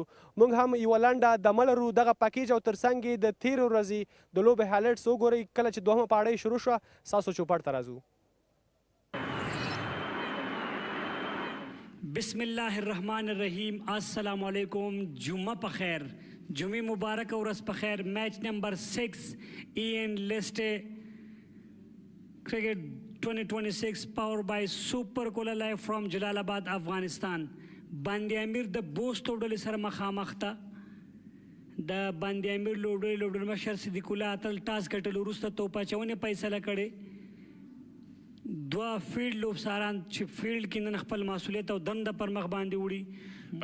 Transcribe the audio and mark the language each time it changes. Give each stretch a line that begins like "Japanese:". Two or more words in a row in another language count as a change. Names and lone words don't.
Pashto: موږ هم یوه لنډه دمه لرو دغه پکیج او تر څنګ یې د تېرې ورځې د لوبې هایلایټس وګورئ. کله چې دوهمه پاړۍ شروع شوه ستاسو چوپړ ته راځو.
Arabic: بسم الله الرحمن الرحیم السلام علیکم
Pashto: جمعه په خیر جمعه مبارک ورځ په خیر میچ نمبر 6 ایند لیسٹ کرکٹ 2026
English: powered by Super Cola Live from Jalalabad
Pashto: افغانستان باندې امیر د بوست ډلې سره مخامخ ته د باندې امیر لوبډلې مشر صدیق الله اتل ټاس ګټلو وروسته توپ اچونې فیصله کړې دوه فیلډ لوبساران چې فیلډ کې نن خپل مسؤلیت او دنده پر مخ باندې وړي